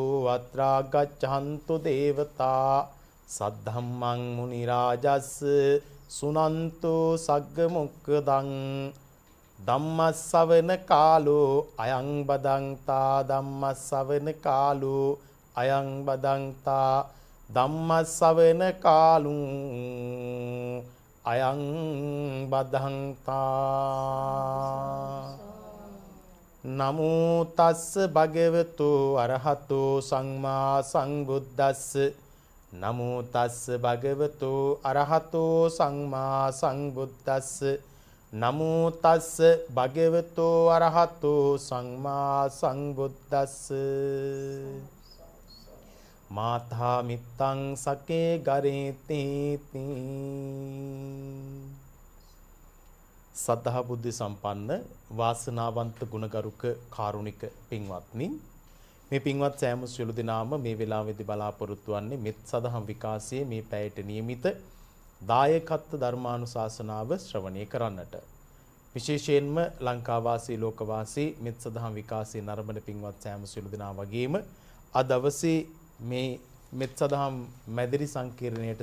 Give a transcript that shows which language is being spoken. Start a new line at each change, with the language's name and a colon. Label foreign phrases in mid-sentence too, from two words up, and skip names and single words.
Pali: අත්‍රා ගච්ඡන්තු දේවතා සද්ධම්මං මුනි රාජස් සුනන්තු සග්ග මොක්ඛදං ධම්මස්සවන කාලෝ අයං බදන්තා ධම්මස්සවන කාලෝ අයං බදන්තා ධම්මස්සවන කාලුං අයං බදන්තා නමෝ තස්ස භගවතු අරහතෝ සම්මා සම්බුද්දස්ස නමෝ තස්ස භගවතු අරහතෝ සම්මා සම්බුද්දස්ස නමෝ තස්ස භගවතු අරහතෝ සම්මා සම්බුද්දස්ස මාතා මිත්තං සකේ ගරේති
Sinhala: සද්ධා බුද්ධ සම්පන්න වාසනාවන්ත ගුණගරුක කාරුණික පින්වත්නි මේ පින්වත් සෑම සියලු දෙනාම මේ වෙලාවේදී බලාපොරොත්තු වන්නේ මෙත් සදහම් විකාශයේ මේ පැයට නියමිත දායකත්ව ධර්මානුශාසනාව ශ්‍රවණය කරන්නට විශේෂයෙන්ම ලංකාවාසී ලෝකවාසී මෙත් සදහම් විකාශයේ නරඹන පින්වත් සෑම සියලු දෙනා වගේම අද දවසේ මේ මෙත් සදහම් මැදිරි සංකීර්ණයට